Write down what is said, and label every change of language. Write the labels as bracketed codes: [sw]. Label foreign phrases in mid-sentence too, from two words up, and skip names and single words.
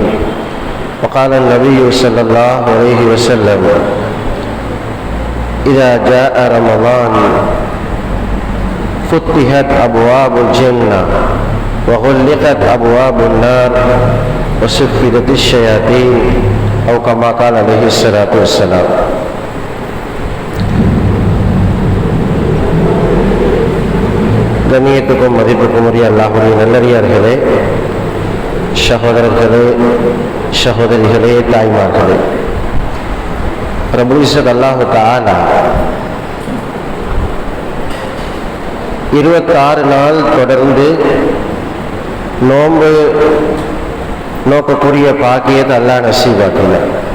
[ar] وقال النبي صلى الله عليه وسلم: إذا جاء رمضان فتحت أبواب الجنة وغلقت أبواب النار وسفدت الشياطين، أو كما قال عليه الصلاة والسلام. [ta] கண்ணியத்துக்கும் மதிப்புக்கும் உரிய அல்லாஹ்வுடைய நல்லடியார்களே, சகோதரர்களே, சகோதரிகளே, தாய்மார்களே, [ar] رب العزة الله تعالى [ta] 26 நாள் தொடர்ந்து நோன்பு நோக்கக்கூடிய பாக்கியத்தை அல்லாஹ் நசீபாக்கினார்.